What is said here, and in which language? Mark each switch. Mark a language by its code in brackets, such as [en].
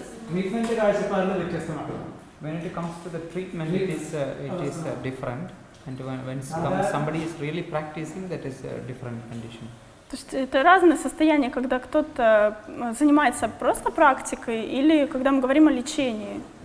[ml] Treatment കാഴ്ചപ്പാടിൽ വ്യത്യസ്തമാണ്. [en] When it comes to the treatment, it is different. And when somebody is really practicing, that is a different condition. [ru] То есть это разные состояния, когда кто-то занимается просто практикой или когда мы говорим о лечении.